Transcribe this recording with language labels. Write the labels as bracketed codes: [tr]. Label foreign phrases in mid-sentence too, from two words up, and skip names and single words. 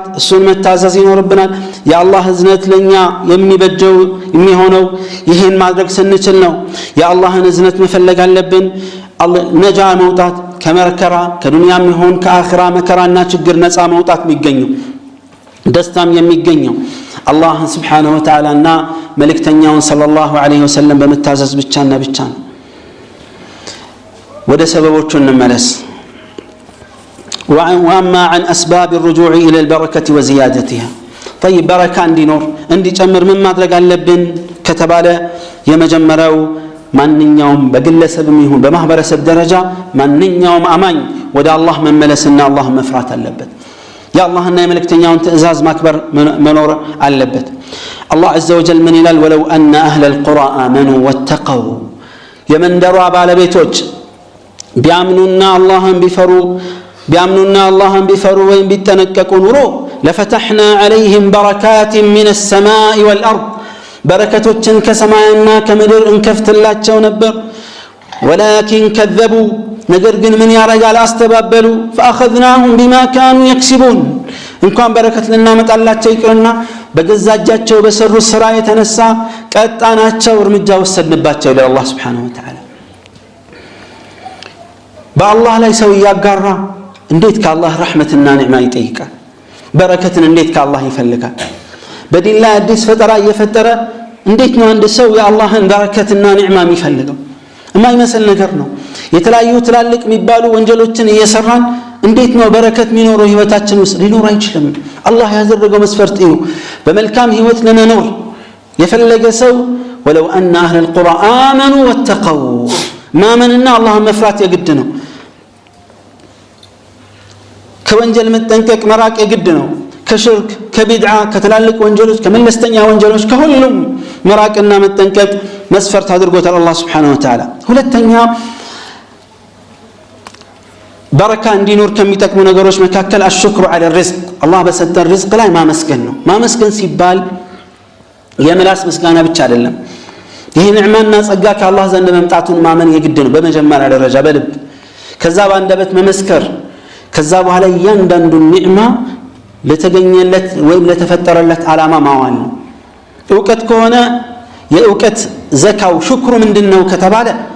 [am] እሱን መታዘዝ ይኖርብናል የአላህ እዝነት ለኛ የሚበጀው የሚሆነው ይሄን ማድረግ ስንችል ነው የአላህን እዝነት መፈለግ አለብን ነጃ መውጣት ከመከራ ከዱንያም ይሁን ከአኺራ መከራና ችግር ነፃ መውጣት የሚገኘው ደስታም የሚገኘው አላህ [ar] سبحانه وتعالى [am] እና መልእክተኛውን [ar] صلى الله عليه وسلم [am] በመታዘዝ ብቻና ብቻ ነው ወደ ሰበቦቹ እንመለስ [ar] وأما عن أسباب الرجوع إلى البركة وزيادتها طيب [am] بركة እንዲኖር እንዲጨምር ምን ማድረግ አለብን ከተባለ የመጀመሪያው ማንኛውም በግለሰብም ይሁን በማህበረሰብ ደረጃ ማንኛውም አማኝ ወደ አላህ መመለስና አላህ መፍራት አለበት የአላህና የመልእክተኛውን ትእዛዝ ማክበር መኖር አለበት አላህ [ar] عز وجل [am] ምን ይላል [ar] ولو أن أهل القرى آمنوا واتقوا [am] የመንደሯ ባለቤቶች ቢያምኑና አላህን ቢፈሩ ወይም ቢጠነቀቁ ኑሮ [ar] لفتحنا عليهم بركات من السماء والأرض [am] በረከቶችን ከሰማይና ከምድር እንከፍትላቸው ነበር [ar] ولكن كذبوا [am] ነገር ግን ምን ያረጋል አስተባበሉ [ar] فاخذناهم بما كانوا يكسبون [am] እንኳን በረከት ልናመጣላቸው ይቅርና በገዛጃቸው በሰሩ ስራ የተነሳ ቀጣናቸው እርምጃ ወሰድንባቸው ለአላህ [ar] سبحانه وتعالى [am] በአላህ ላይ ሰው ያጋራ እንዴት ከአላህ ረህመትና ኒዕማ ይጠይቃል በረከትን እንዴት ከአላህ ይፈልጋል በዲን ላይ አዲስ ፈጠራ እየፈጠረ እንዴት ነው አንድ ሰው የአላህን በረከትና ኒዕማ የሚፈልገው የማይመስል ነገር ነው የተለያዩ ትላልቅ የሚባሉ ወንጀሎችን እየሰራን እንዴት ነው በረከት የሚኖረው ህይወታችን ውስጥ ሊኖር አይችልም አላህ ያዘረገው መስፈርት ነው በመልካም ህይወት ለመኖር የፈለገ ሰው [ar] ولو أن أهل القرى آمنوا واتقوا [am] ማመንና አላህን መፍራት የግድ ነው ከወንጀል መጠንቀቅ መራቅ የግድ ነው ከሽርክ ከቢድዓ ከተላልቅ ወንጀሎች ከመለስተኛ ወንጀሎች ከሁሉም መራቅና መጠንቀቅ መስፈርት አድርጎታል አላህ [ar] سبحانه وتعالى [am] ሁለተኛ በረካ እንዲኖር ከሚጠቅሙ ነገሮች መካከል [ar] الشكر على الرزق [am] አላህ በሰጠን ርዝቅ ላይ ማመስገን ነው ማመስገን ሲባል የምላስ ምስጋና ብቻ አይደለም ይሄ ኒዕማና ጸጋ ከአላህ ዘንድ መምጣቱን ማመን የግድ ነው በመጀመሪያ ደረጃ በልብ ከዛ በአንደበት መመስከር ከዛ በኋላ እያንዳንዱ ኒዕማ ለተገኘለት ወይም ለተፈጠረለት ዓላማ ማዋል ነው ዕውቀት ከሆነ የዕውቀት ዘካው ሽክሩ ምንድነው ከተባለ